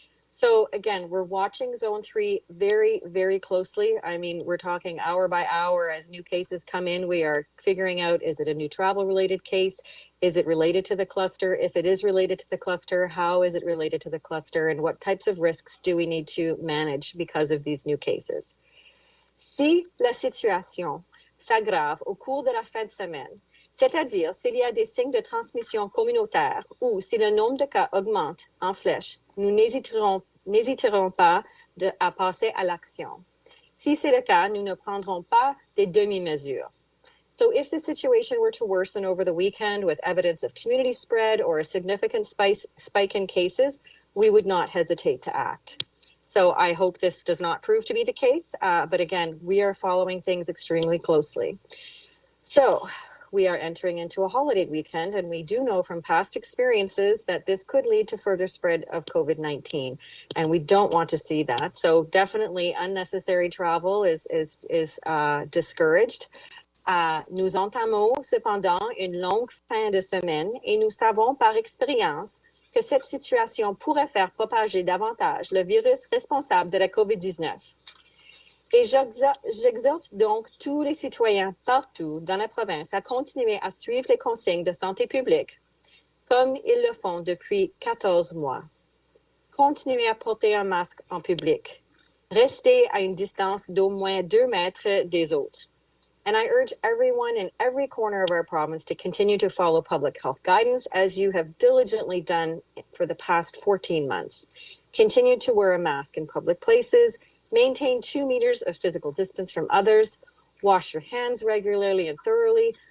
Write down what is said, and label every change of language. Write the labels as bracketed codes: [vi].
[en] So again, we're watching Zone 3 very, very closely. I mean, we're talking hour by hour as new cases come in. We are figuring out, is it a new travel related case? Is it related to the cluster? If it is related to the cluster, how is it related to the cluster? And what types of risks do we need to manage because of these new cases? [fr] Si la situation s'aggrave au cours de la fin de semaine, c'est-à-dire s'il y a des signes de transmission communautaire ou si le nombre de cas augmente en flèche, nous n'hésiterons pas à passer à l'action. Si c'est le cas, nous ne prendrons pas des demi-mesures. [en] So if the situation were to worsen over the weekend with evidence of community spread or a significant spike in cases, we would not hesitate to act. So I hope this does not prove to be the case, but again, we are following things extremely closely. So we are entering into a holiday weekend, and we do know from past experiences that this could lead to further spread of COVID-19, and we don't want to see that. So definitely unnecessary travel is discouraged. [fr] Nous entamons cependant une longue fin de semaine et nous savons par expérience que cette situation pourrait faire propager davantage le virus responsable de la COVID-19. Et j'exhorte donc tous les citoyens partout dans la province à continuer à suivre les consignes de santé publique comme ils le font depuis 14 mois. Continuez à porter un masque en public. Restez à une distance d'au moins 2 mètres des autres. [en] And I urge everyone in every corner of our province to continue to follow public health guidance as you have diligently done for the past 14 months. Continue to wear a mask in public places. Maintain 2 meters of physical distance from others. Wash your hands regularly and thoroughly.